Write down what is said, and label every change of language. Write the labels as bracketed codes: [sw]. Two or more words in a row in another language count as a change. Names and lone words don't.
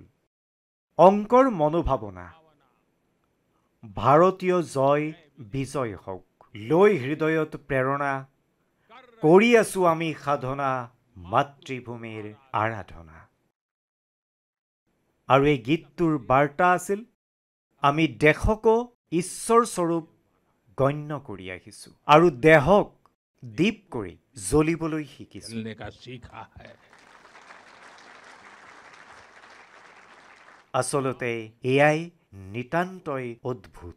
[as] অংকৰ মনোভাৱনা, ভাৰতীয় জয় বিজয় হওক, লৈ হৃদয়ত প্ৰেৰণা, কৰি আছো আমি সাধনা, মাতৃভূমিৰ আৰাধনা। আৰু এই গীতটোৰ বাৰ্তা আছিল, আমি দেশকো ঈশ্বৰস্বৰূপ গণ্য কৰি আহিছো আৰু দেহক দীপ কৰি জ্বলিবলৈ শিকিছো। [hi] जलने का सीखा है। [as] আচলতে এয়াই নিতান্তই অদ্ভুত।